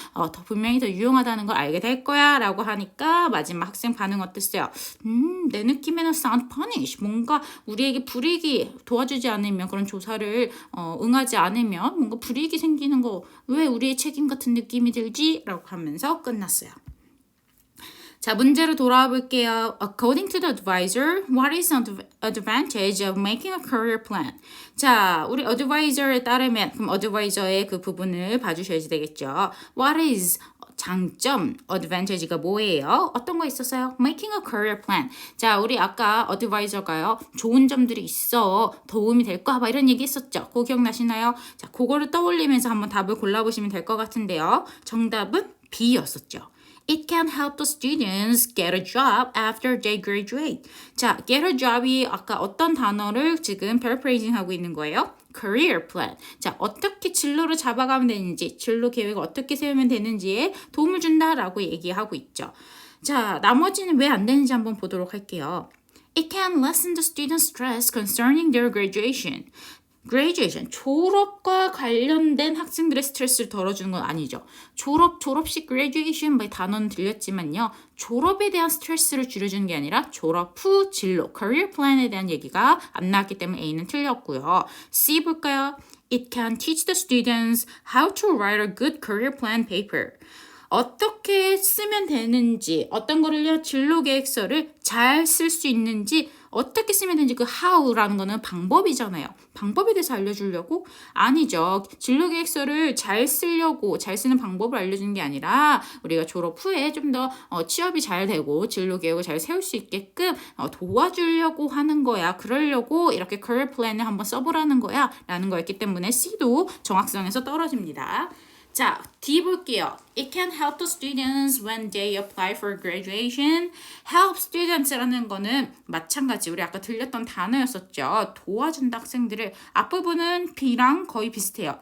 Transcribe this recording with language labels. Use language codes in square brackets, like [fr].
[ko] 더 분명히 더 유용하다는 걸 알게 될 거야 라고 하니까 마지막 학생 반응 어땠어요? 내 느낌에는 [en] sound punish, [ko] 뭔가 우리에게 불이익이 도와주지 않으면, 그런 조사를 응하지 않으면 뭔가 불이익이 생기는 거 왜 우리의 책임 같은 느낌이 들지? 라고 하면서 끝났어요. 자, 문제로 돌아와 볼게요. [en] According to the advisor, what is the advantage of making a career plan? [ko] 자, 우리 advisor에 따르면, 그럼 advisor의 그 부분을 봐주셔야 되겠죠. [en] What is [ko] 장점, advantage가 뭐예요? 어떤 거 있었어요? [en] Making a career plan. [ko] 자, 우리 아까 advisor가요, 좋은 점들이 있어, 도움이 될까 봐 이런 얘기 했었죠. 그거 기억나시나요? 자, 그거를 떠올리면서 한번 답을 골라보시면 될 것 같은데요. 정답은 B였었죠. [en] It can help the students get a job after they graduate. [ko] 자, [en] get a job [ko] 이 아까 어떤 단어를 지금 paraphrasing 하고 있는 거예요? [en] career plan. [ko] 자, 어떻게 진로를 잡아가면 되는지, 진로 계획을 어떻게 세우면 되는지에 도움을 준다라고 얘기하고 있죠. 자, 나머지는 왜 안 되는지 한번 보도록 할게요. [en] It can lessen the students' stress concerning their graduation. [ko] graduation, 졸업과 관련된 학생들의 스트레스를 덜어주는 건 아니죠. 졸업식 graduation 뭐 단어는 들렸지만요. 졸업에 대한 스트레스를 줄여주는 게 아니라 졸업 후 진로, career plan에 대한 얘기가 안 나왔기 때문에 A는 틀렸고요. C 볼까요? [en] It can teach the students how to write a good career plan paper. [ko] 어떻게 쓰면 되는지, 어떤 거를요, 진로 계획서를 잘 쓸 수 있는지, 어떻게 쓰면 되는지, 그 how라는 거는 방법이잖아요. 방법에 대해서 알려주려고? 아니죠. 진로 계획서를 잘 쓰려고, 잘 쓰는 방법을 알려주는 게 아니라 우리가 졸업 후에 좀 더 취업이 잘 되고 진로 계획을 잘 세울 수 있게끔 도와주려고 하는 거야. 그러려고 이렇게 career plan을 한번 써보라는 거야 라는 거였기 때문에 C도 정확성에서 떨어집니다. 자, D 볼게요. [en] It can help the students when they apply for graduation. help students [ko] 라는 거는 마찬가지, 우리 아까 들렸던 단어였었죠. 도와준다 학생들을. 앞부분은 B랑 거의 비슷해요.